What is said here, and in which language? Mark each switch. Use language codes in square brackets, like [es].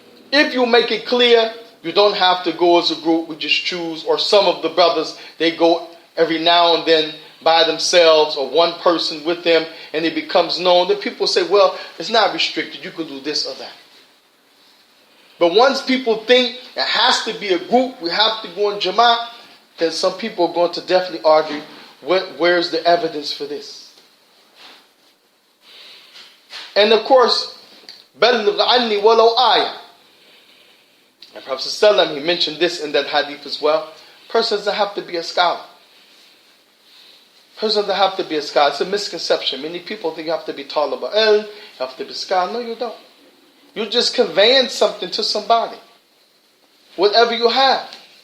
[en] If you make it clear, you don't have to go as a group, we just choose, or some of the brothers, they go every now and then by themselves, or one person with them, and it becomes known, then people say, well, it's not restricted, you can do this or that. But once people think it has to be a group, we have to go in Jamaat, then some people are going to definitely argue, where's the evidence for this? [ar] And of course, بَلِّغْ عَنِّي وَلَوْ آيَةً. [en] And Prophet ﷺ, he mentioned this in that hadith as well. Person doesn't have to be a scholar. Person doesn't have to be a scholar. It's a misconception. Many people think you have to be talib al-ilm, you have to be a scholar. No, you don't. You're just conveying something to somebody. Whatever you have.